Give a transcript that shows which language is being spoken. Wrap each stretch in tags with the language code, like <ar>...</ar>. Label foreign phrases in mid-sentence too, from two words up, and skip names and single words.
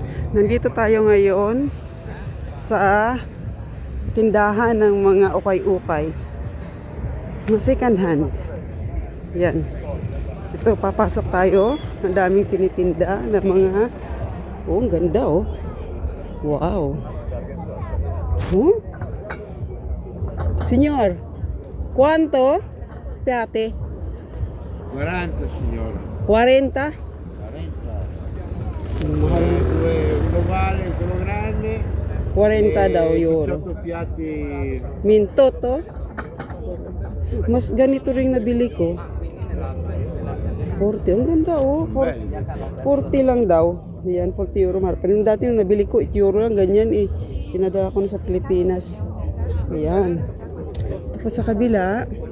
<tl>Nandito tayo ngayon sa tindahan ng mga ukay-ukay. Mga second hand. Yan. Ito, papasok tayo. Ang daming tinitinda ng mga... Oh, ang ganda oh. Wow. Huh? Senyor,</tl> <es>¿cuánto?</es> <it>Piate. 40 signora. 40? 40. Quello vale, quello grande.</it> <tl>40 daw euro.</tl> <it>18 piatti.</it> <tl>Minto to. Mas ganito rin nabili ko. 40. Ang ganda oh. 40 lang daw. Yan, 40 euro. Pero yung dati yung nabili ko, 8 euro lang. Ganyan eh. Pinadala ko na sa Pilipinas. Ayan. Tapos sa kabila.</tl>